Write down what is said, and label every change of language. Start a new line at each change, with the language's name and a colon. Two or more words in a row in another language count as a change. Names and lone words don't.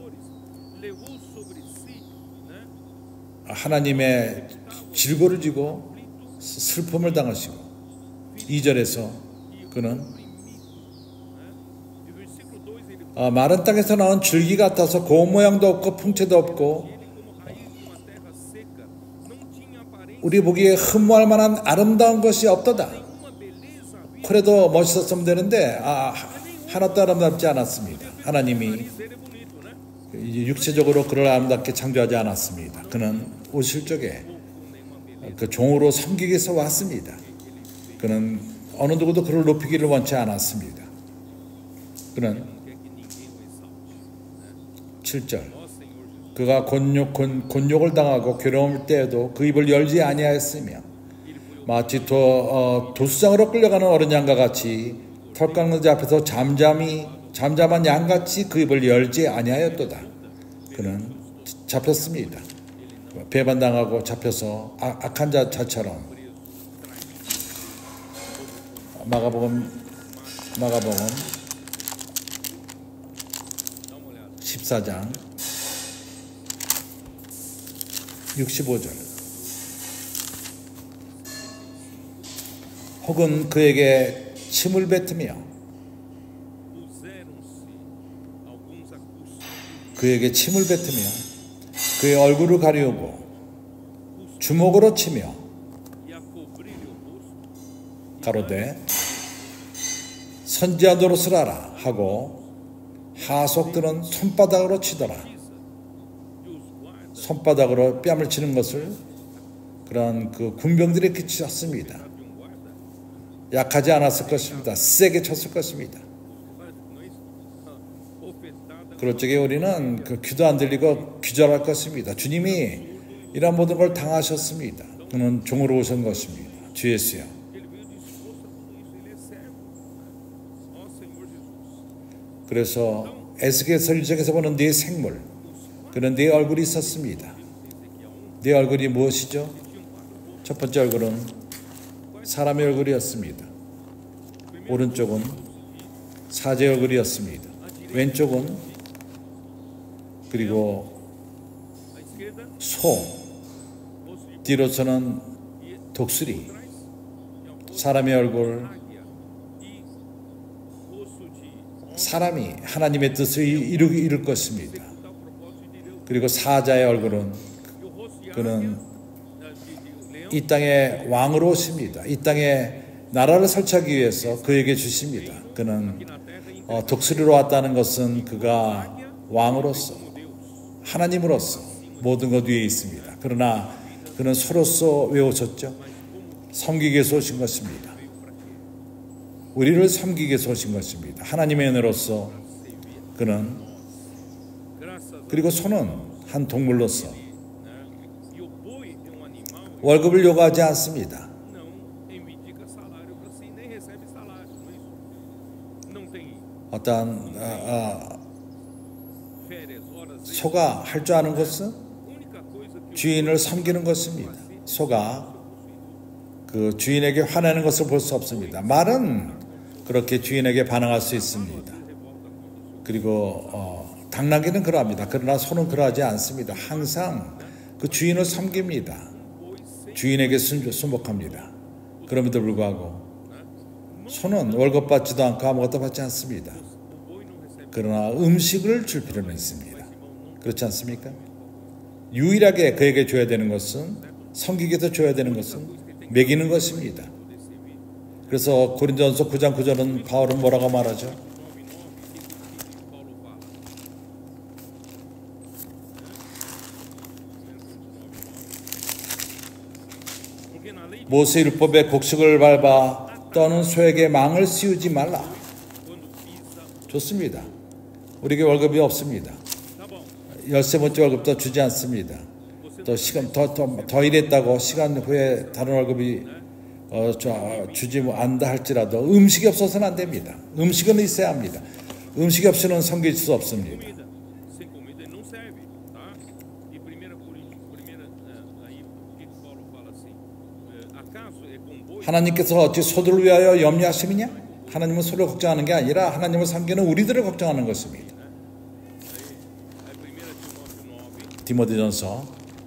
Korean: 하나님의 질고를 지고 슬픔을 당하시고 2절에서 그는 마른 땅에서 나온 줄기 같아서 고운 모양도 없고 풍채도 없고 우리 보기에 흠모할 만한 아름다운 것이 없도다. 그래도 멋있었으면 되는데 하나도 아름답지 않았습니다. 하나님이
Portuguese: Nariz dele é bonito, né?
Korean: 이제 육체적으로 그를 아름답게 창조하지 않았습니다. 그는 오실 적에 그 종으로 섬기기 위해서 왔습니다. 그는 어느 누구도 그를 높이기를 원치 않았습니다. 그는
Portuguese: Não quer que ninguém o exalte.
Korean: 7절
Portuguese: Ó Senhor Jesus,
Korean: 그가 곤욕을 당하고 괴로울 때에도 그 입을 열지 아니하였으며 마치 도수장으로 끌려가는 어린 양과 같이 털 깎는 자 앞에서 잠잠한 양같이 그 입을 열지 아니하였도다. 그는 잡혔습니다. 배반당하고 잡혀서 악한 자처럼. 마가복음 14장 65절. 혹은 그에게 침을 뱉으며
Portuguese: puseram-se alguns a cuspir
Korean: 그에게 침을 뱉으며 그의 얼굴을 가리우고 주먹으로 치며
Portuguese: e a cobrir-lhe o rosto,
Korean: 가로되 선지자 노릇을 하라 하고 하속들은 손바닥으로 치더라.
Portuguese: e os guardas
Korean: 손바닥으로 뺨을 치는 것을 그런 그 군병들이 그치셨습니다.
Portuguese: de um guarda,
Korean: 약하지 않았을 것입니다. 세게 쳤을 것입니다.
Portuguese: não é isso? Ofertada
Korean: 그럴 적에 우리는 그 귀도 안 들리고 기절할 것입니다. 주님이 이런 모든 걸 당하셨습니다. 그는 종으로 오신 것입니다. 주 예수여.
Portuguese: ele veio disposto a tudo isso, ele é servo. Ó Senhor Jesus,
Korean: 그래서 에스겔서 1장에서 보는 네 생물, 그는 네 얼굴이 있었습니다. 네 얼굴이 무엇이죠? 첫 번째 얼굴은 사람의 얼굴이었습니다. 오른쪽은 사제의 얼굴이었습니다. 왼쪽은 그리고
Portuguese: à esquerda,
Korean: 소,
Portuguese: rosto de
Korean: 뒤로서는 독수리,
Portuguese: trás, e ao rosto
Korean: 사람의 얼굴,
Portuguese: águia e rosto de
Korean: 사람이 하나님의 뜻을 이룰 것입니다.
Portuguese: tal propósito de Deus.
Korean: 그리고 사자의 얼굴은
Portuguese: E o rosto de
Korean: 그는
Portuguese: águia, de leão,
Korean: 이 땅의 왕으로 오십니다. 이 땅에 나라를 설치하기 위해서 그에게 주십니다. 그는
Portuguese: aqui na terra, e
Korean: 독수리로 왔다는 것은 그가 왕으로서
Portuguese: como Deus.
Korean: 하나님으로서 모든 것 위에 있습니다. 그러나 그는 소로서 왜 오셨죠? 섬기기 위해서 오신 것입니다. 우리를 섬기기 위해서 오신 것입니다. 하나님의 은혜로서 그는
Portuguese: Graças a
Korean: 그리고 소는 한 동물로서
Portuguese: né? E o boi é um animal
Korean: 월급을 요구하지 않습니다.
Portuguese: não reivindica salário para si, nem recebe salário, não é isso? Não tem
Korean: 어떠한
Portuguese: férias, horas extras.
Korean: 소가 할 줄 아는 것은
Portuguese: A única coisa que
Korean: 주인을 섬기는 것입니다. 소가 그 주인에게 화내는 것을 볼 수 없습니다. 말은 그렇게 주인에게 반응할 수 있습니다. 그리고 당나귀는 그러합니다. 그러나 소는 그러하지 않습니다. 항상 그 주인을 섬깁니다. 주인에게 순복합니다. 그럼에도 불구하고 소는 월급 받지도 않고 아무것도 받지 않습니다. 그러나 음식을 줄 필요는 있습니다. 그렇지 않습니까? 유일하게 그에게 줘야 되는 것은 섬기기 위해서 줘야 되는 것은 먹이는 것입니다. 그래서 고린도전서 9장 9절은 바울은 뭐라고 말하죠?
Portuguese: Paulo fala. Porque na lei de
Korean: 모세 율법의 곡식을 밟아 떠는 소에게 망을 씌우지 말라.
Portuguese: quando pisa,
Korean: 좋습니다. 우리에게 월급이 없습니다.
Portuguese: tá bom.
Korean: 13번째 월급도 주지 않습니다. 또 시간 더 일했다고 시간 후에 다른 월급이 주지 않다 할지라도 음식이 없어서는 안 됩니다. 음식은 있어야 합니다. 음식이 없이는 섬길 수 없습니다.
Portuguese: Comida. Sem comida ele não serve, tá? E primeira aí por que Paulo fala assim? Acaso é com boi?
Korean: 하나님께서 어찌 소들을 위하여 염려하시느냐? 하나님은 소를 걱정하는 게 아니라 하나님을 섬기는 우리들을 걱정하는 것입니다.
Portuguese: Aí 1 Timóteo 9,
Korean: 디모데전서